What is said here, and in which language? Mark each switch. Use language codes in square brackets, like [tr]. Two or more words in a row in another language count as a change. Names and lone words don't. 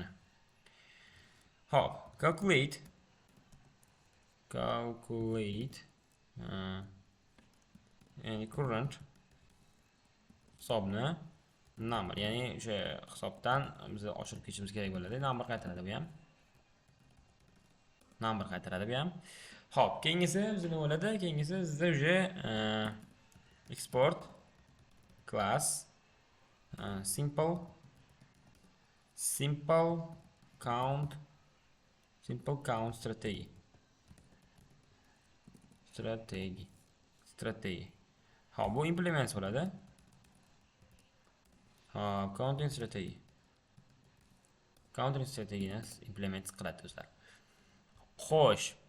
[uz] Hop, calculate ya'ni current hisobni number, ya'ni o'sha hisobdan biz oshirib ketishimiz kerak bo'ladi. Number qaytaradi bu ham. Hop, keyingisi bizda nima bo'ladi? Keyingisi bizda o'sha [en] export class simple count strategy. [uz] Hop, bu implement bo'ladi. Hop, counting strategiyani implement qiladi do'stlar.